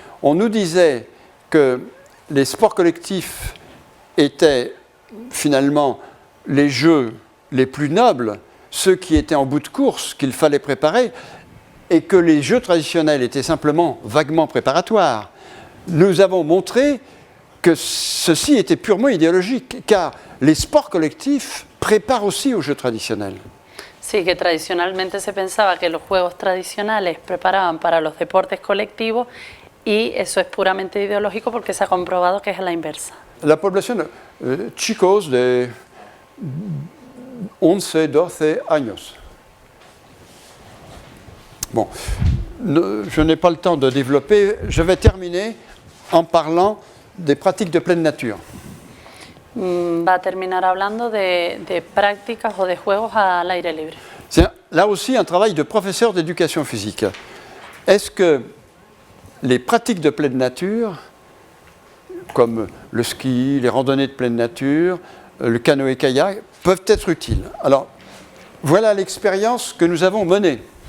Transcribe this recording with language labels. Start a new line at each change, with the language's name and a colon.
French: On nous disait que les sports collectifs étaient finalement les jeux les plus nobles, ceux qui étaient en bout de course, qu'il fallait préparer, et que les jeux traditionnels étaient simplement vaguement préparatoires. Nous avons montré que ceci était purement idéologique, car les sports collectifs préparent aussi aux jeux traditionnels.
Spanish: Sí, que tradicionalmente se pensaba que los juegos tradicionales preparaban para los deportes colectivos y eso es puramente ideológico porque se ha comprobado que es a la inversa. La población chicos de 11, 12 años.
French: Bon, je n'ai pas le temps de développer, je vais terminer en parlant des pratiques de pleine nature.
Spanish: Va a terminar hablando de prácticas o de juegos al aire libre.
French: C'est là aussi un travail de professeur d'éducation physique. Est-ce que les pratiques de pleine nature, comme le ski, les randonnées de pleine nature, le canoë-kayak, peuvent être utiles? Alors, voilà l'expérience que nous avons menée.